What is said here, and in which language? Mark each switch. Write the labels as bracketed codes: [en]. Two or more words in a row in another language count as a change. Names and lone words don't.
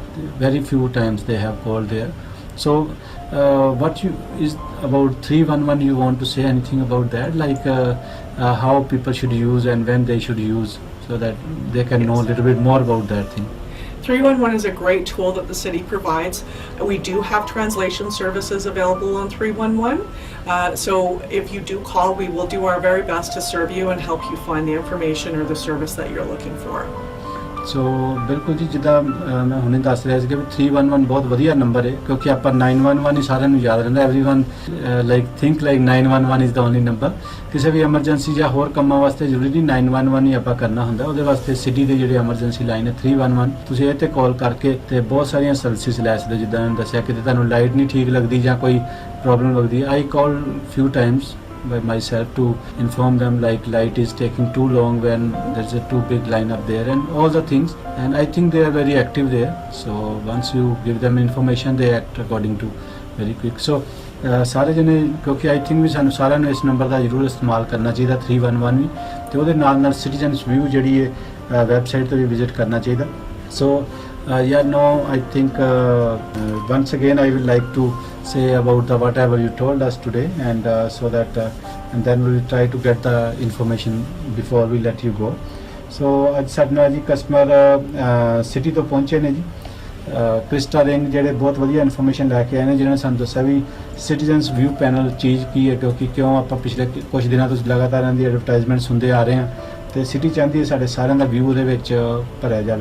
[en] Very few times they have called there. So what is about 311, you want to say anything about that, like how people should use and when they should use so that they can know a little bit more about that thing? 311 is a great tool that the city provides. We do have translation services available on 311. So if you do call, we will do our very best to serve you and help you find the information or the service that you're looking for. [pa] ਸੋ ਬਿਲਕੁਲ ਜੀ ਜਿੱਦਾਂ ਮੈਂ ਹੁਣੇ ਦੱਸ ਰਿਹਾ ਸੀ ਕਿ 311 ਬਹੁਤ ਵਧੀਆ ਨੰਬਰ ਹੈ ਕਿਉਂਕਿ ਆਪਾਂ 911 ਹੀ ਸਾਰਿਆਂ ਨੂੰ ਯਾਦ ਰਹਿੰਦਾ [en] everyone like think like 911 is the only number [pa] ਕਿਸੇ ਵੀ ਐਮਰਜੈਂਸੀ ਜਾਂ ਹੋਰ ਕੰਮਾਂ ਵਾਸਤੇ ਜ਼ਰੂਰੀ ਨਹੀਂ 911 ਹੀ ਆਪਾਂ ਕਰਨਾ ਹੁੰਦਾ ਉਹਦੇ ਵਾਸਤੇ ਸਿਟੀ ਦੇ ਜਿਹੜੇ ਐਮਰਜੈਂਸੀ ਲਾਈਨ ਹੈ 311 ਤੁਸੀਂ ਇਹ ਤੇ ਕਾਲ ਕਰਕੇ ਤੇ ਬਹੁਤ ਸਾਰੀਆਂ ਸਰਵਿਸਿਜ਼ ਲੈ ਸਕਦੇ ਜਿੱਦਾਂ ਮੈਂ ਦੱਸਿਆ ਕਿ ਤੁਹਾਨੂੰ ਲਾਈਟ ਨਹੀਂ ਠੀਕ ਲੱਗਦੀ ਜਾਂ ਕੋਈ ਪ੍ਰੋਬਲਮ ਲੱਗਦੀ [en] I call few times by myself to inform them like light is taking too long when there's a too big line up there and all the things and I think they are very active there so once you give them information they act according to very quick [pa] so ਸਾਰੇ ਜਣੇ ਕਿਉਂਕਿ [en] I think [pa] ਵੀ ਸਾਨੂੰ ਸਾਰਿਆਂ ਨੂੰ ਇਸ ਨੰਬਰ ਦਾ ਜ਼ਰੂਰ ਇਸਤੇਮਾਲ ਕਰਨਾ ਚਾਹੀਦਾ 311 ਵੀ ਤੇ ਉਹਦੇ ਨਾਲ ਨਾਲ ਸਿਟੀਜ਼ਨਸ ਵਿਊ ਜਿਹੜੀ ਹੈ ਵੈਬਸਾਈਟ ਤੇ ਵੀ ਵਿਜ਼ਿਟ ਕਰਨਾ ਚਾਹੀਦਾ ਸੋ [en] yeah no I think once again I would like to say about the whatever you told us today and so that and then we will try to get the information before we let you go [pa] so ਅੱਜ ਸਾਡਾ ਜੀ ਕਸਟਮਰ ਸਿਟੀ ਤੋਂ ਪਹੁੰਚੇ ਨੇ ਜੀ ਕ੍ਰਿਸਟਾ ਰਿੰਗ ਜਿਹੜੇ ਬਹੁਤ ਵਧੀਆ ਇਨਫੋਰਮੇਸ਼ਨ ਲੈ ਕੇ ਆਏ ਨੇ, ਜਿਨ੍ਹਾਂ ਨੇ ਸਾਨੂੰ ਦੱਸਿਆ ਵੀ ਸਿਟੀਜ਼ਨਸ ਵਿਊ ਪੈਨਲ ਚੀਜ਼ ਕੀ ਹੈ, ਕਿਉਂਕਿ ਕਿਉਂ ਆਪਾਂ ਪਿਛਲੇ ਕੁਝ ਦਿਨਾਂ ਤੋਂ ਲਗਾਤਾਰ ਇਹਨਾਂ ਦੀ ਐਡਵਰਟਾਈਜ਼ਮੈਂਟਸ ਹੁੰਦੇ ਆ ਰਹੇ ਹਾਂ ਤੇ ਸਿਟੀ ਚਾਹੁੰਦੀ ਹੈ ਸਾਡੇ ਸਾਰਿਆਂ ਦਾ ਵਿਊ ਉਹਦੇ ਵਿੱਚ ਭਰਿਆ ਜਾਵੇ।